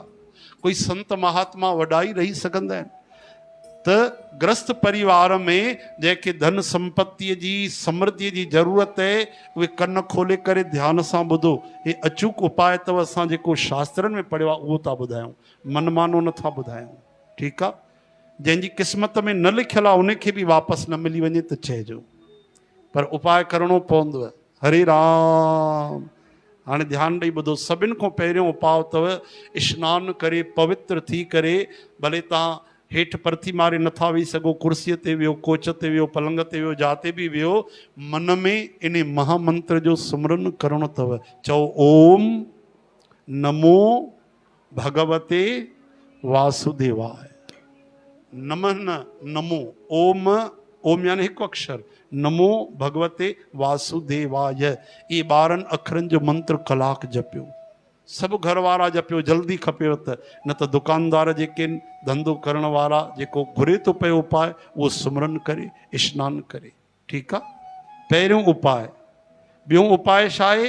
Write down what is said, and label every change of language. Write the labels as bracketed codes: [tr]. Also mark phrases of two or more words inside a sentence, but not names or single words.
[sd] कोई संत महात्मा वॾा ई रही सघंदा आहिनि, त ग्रस्त परिवार में जंहिंखे धन संपत्तीअ जी, समृद्धीअ जी ज़रूरत आहे, उहे कन खोले करे ध्यान सां ॿुधो। हे अचूक उपाय अथव, असां जेको शास्त्रनि में पढ़ियो आहे उहो था ॿुधायूं, मनमानो नथा ॿुधायूं। ठीकु आहे? जंहिंजी क़िस्मत में न लिखियल आहे उनखे बि वापसि न मिली वञे त चइजो, पर उपाय करिणो पवंदव। हरे राम। हाणे ध्यानु ॾेई ॿुधो। सभिनि खां पहिरियों उपाय अथव, स्नानु करे पवित्र थी करे, भले तव्हां हेठि परथी मारे नथा वेही सघो, कुर्सीअ ते वियो, कोच ते वियो, पलंग ते वियो, जाते बि वियो, मन में इन महामंत्र जो सुमरन करणो अथव। [sa] चओ ओम नमो भगवते वासुदेवाय। नमः न नमो, ओम, ओम [sd] यानी हिकु अक्षर, [sa] नमो भगवते वासुदेवाय। [sd] ये 12 अखरनि जो मंत्र कलाक जपियो, सभु घर वारा जपियो, जल्दी खपेव त, न त दुकानदार जेके धंधो करण वारा, जेको घुरे थो पियो उपाय, उहो सुमरन करे, स्नानु करे। ठीकु आहे? पहिरियों उपाय। ॿियों उपाय छा आहे?